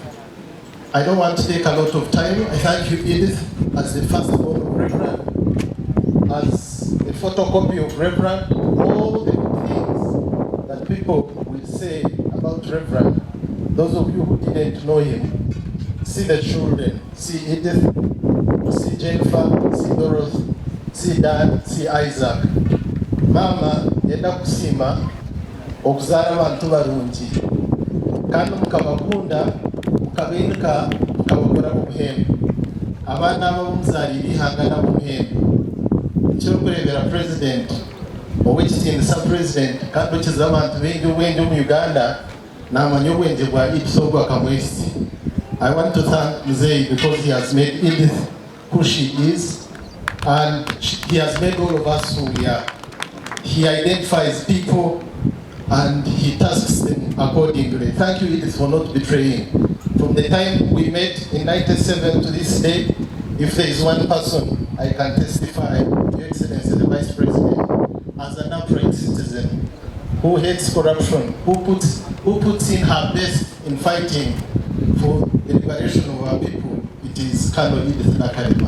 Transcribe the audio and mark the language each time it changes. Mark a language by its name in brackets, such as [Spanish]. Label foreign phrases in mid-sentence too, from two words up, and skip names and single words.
[English] I don't want to take a lot of time. I thank you, Edith, as the firstborn of Reverend, as the photocopy of Reverend, all the good things that people will say about Reverend. Those of you who didn't know him, see the children, see Edith, see Jennifer, see Dorothy, see Dan, see Isaac. [Nyankole] Mama yenda kusima okuzaala abantu balungi kandi mukabakunda mukabeereka mukabakora obuhembe abaana ab'omuzaalira ihangana obuhembe ekyokureebera president ow'ekitiinisa president kandi okiza abantu baingi obwenge omu Uganda n'amanya obwenge bwa Ipso obwa Kamwesi. [English] I want to thank Mzee because he has made Edith who she is, and he has made all of us who we are. He identifies people and he tasks them accordingly. Thank you, Edith, for not betraying. From the time we met in 97 to this day, if there is one person I can testify, Your Excellency the Vice President, as an upright citizen who hates corruption, who puts in her best in fighting for the liberation of our people, it is Col.Edith Nakalema.